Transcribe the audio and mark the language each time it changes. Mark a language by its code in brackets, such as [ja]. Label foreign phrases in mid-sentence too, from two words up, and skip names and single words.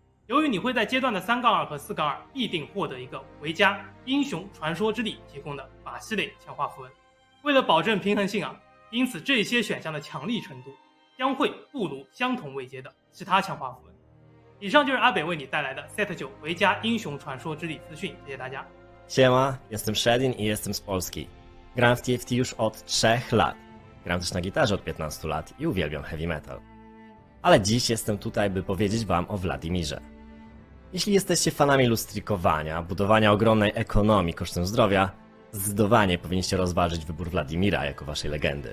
[zh] 由于你会在阶段的3-2和4-2必定获得一个维加英雄传说之力提供的法系类强化符文，为了保证平衡性因此这些选项的强力程度将会不如相同位阶的其他强化符文。以上就是阿北为你带来的 Set 9维加英雄传说之力资讯，谢谢大家。 [pl] Siema, jestem Shredin i jestem z Polski. Gram w TFT już od 3 lat. Gram też na gitarze od 15 lat i uwielbiam heavy metal. Ale dziś jestem tutaj, by powiedzieć wam o Władimirze. Jeśli jesteście fanami lustrikowania, budowania ogromnej ekonomii kosztem zdrowia, zdecydowanie powinniście rozważyć wybór Władimira jako waszej legendy.